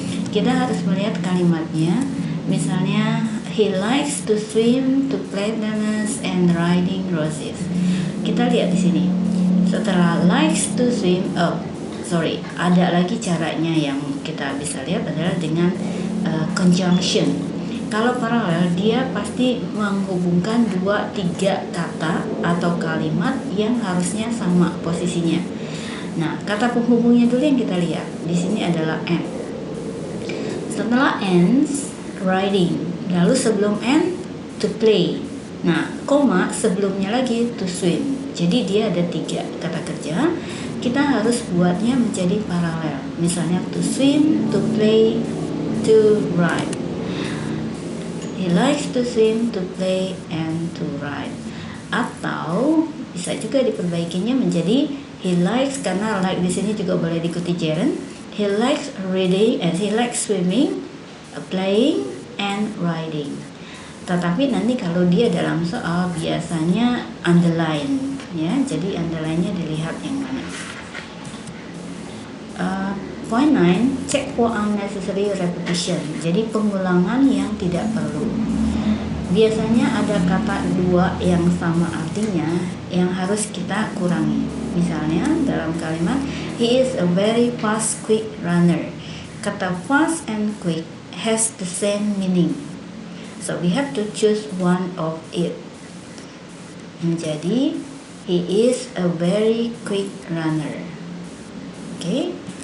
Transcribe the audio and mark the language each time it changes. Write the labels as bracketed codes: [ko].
[id] Kita harus melihat kalimatnya. Misalnya [en] he likes to swim, to play tennis, and riding roses. [id] Kita lihat di sini. Setelah [en] likes to swim, [id] ada lagi caranya yang kita bisa lihat adalah dengan conjunction. Kalau paralel, dia pasti menghubungkan 2-3 kata atau kalimat yang harusnya sama posisinya. Nah, kata penghubungnya dulu yang kita lihat. Di sini adalah and. Setelah ends, riding. Lalu sebelum end, to play. Nah, koma sebelumnya lagi to swim. Jadi dia ada 3 kata kerja. Kita harus buatnya menjadi paralel. Misalnya [en] to swim, to play, to ride. He likes to swim, to play, and to ride. [id] Atau bisa juga diperbaikinya menjadi he likes, karena like di sini juga boleh diikuti gerund. [en] He likes reading and he likes swimming, playing, and riding. [id] Tetapi nanti kalau dia dalam soal biasanya underline, ya. Jadi underline-nya dilihat yang mana. [en] Point 9, check for unnecessary repetition. [id] Jadi pengulangan yang tidak perlu. Biasanya ada kata 2 yang sama artinya yang harus kita kurangi. Misalnya dalam kalimat [en] he is a very fast quick runner. [id] Kata [en] fast and quick has the same meaning. So we have to choose one of it. [id] Menjadi [en] he is a very quick runner. Okay.